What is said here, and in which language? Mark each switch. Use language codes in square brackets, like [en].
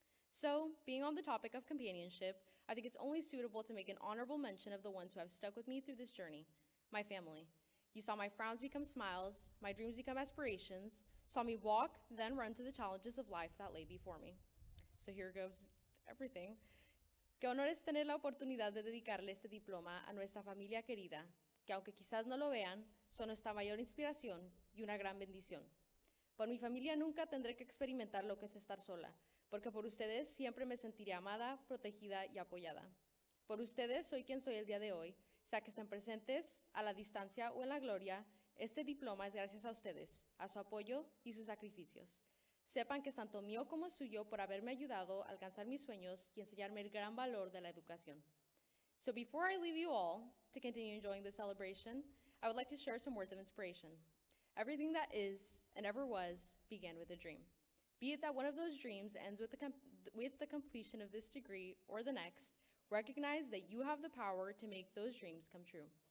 [en] So, being on the topic of companionship, I think it's only suitable to make an honorable mention of the ones who have stuck with me through this journey, my family. You saw my frowns become smiles, my dreams become aspirations, saw me walk, then run to the challenges of life that lay before me. So here goes everything. [es] Qué honor es tener la oportunidad de dedicarle este diploma a nuestra familia querida, que aunque quizás no lo vean, son nuestra mayor inspiración y una gran bendición. Por mi familia nunca tendré que experimentar lo que es estar sola, porque por ustedes siempre me sentiré amada, protegida y apoyada. Por ustedes soy quien soy el día de hoy, sea que estén presentes, a la distancia o en la gloria. Este diploma es gracias a ustedes, a su apoyo y sus sacrificios. Sepan que es tanto mío como suyo por haberme ayudado a alcanzar mis sueños y enseñarme el gran valor de la educación. [en] So before I leave you all to continue enjoying the celebration, I would like to share some words of inspiration. Everything that is and ever was began with a dream. Be it that one of those dreams ends with the completion of this degree or the next, recognize that you have the power to make those dreams come true.